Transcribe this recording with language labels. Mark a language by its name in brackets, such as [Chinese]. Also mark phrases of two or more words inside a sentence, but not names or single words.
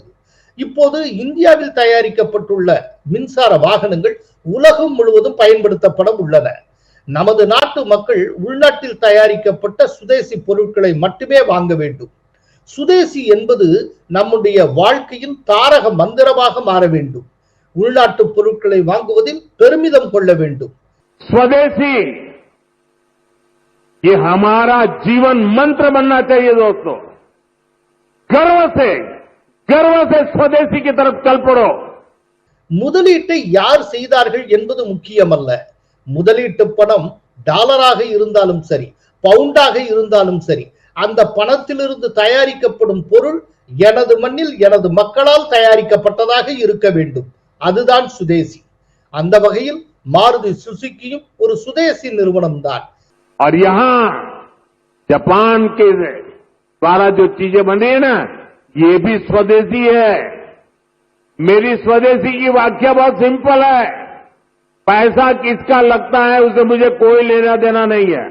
[Tamil] இப்போது இந்தியாவில் தயாரிக்கப்பட்டுள்ள மின்சார வாகனங்கள் உலகம் முழுவதும் பயன்படுத்தப்பட உள்ளன. நமது நாட்டு மக்கள் உள்நாட்டில் தயாரிக்கப்பட்ட சுதேசி பொருட்களை மட்டுமே வாங்க வேண்டும். சுதேசி என்பது நம்முடைய வாழ்க்கையின் தாரக மந்திரமாக மாற வேண்டும். உள்நாட்டு பொருட்களை வாங்குவதில் பெருமிதம் கொள்ள வேண்டும். [Hindi] स्वदेशी ये हमारा जीवन मंत्र बनना चाहिए दोस्तों. गर्व से स्वदेशी की तरफ चल पड़ो. [Tamil] முதலீட்டை யார் செய்தார்கள் என்பது முக்கியமல்ல. முதலீட்டு பணம் டாலராக இருந்தாலும் சரி, பவுண்டாக இருந்தாலும் சரி, அந்த பணத்திலிருந்து தயாரிக்கப்படும் பொருள் எனது மண்ணில் எனது மக்களால் தயாரிக்கப்பட்டதாக இருக்க வேண்டும். அதுதான் சுதேசி. அந்த வகையில் மாருதி சுசுகியும் ஒரு சுதேசி நிறுவனம் தான். [Hindi] और यहां जापान के द्वारा जो चीजें बन रही है ना, ये भी स्वदेशी है. मेरी स्वदेशी की व्याख्या बहुत सिंपल है. पैसा किसका लगता है उसे मुझे कोई लेना देना नहीं है.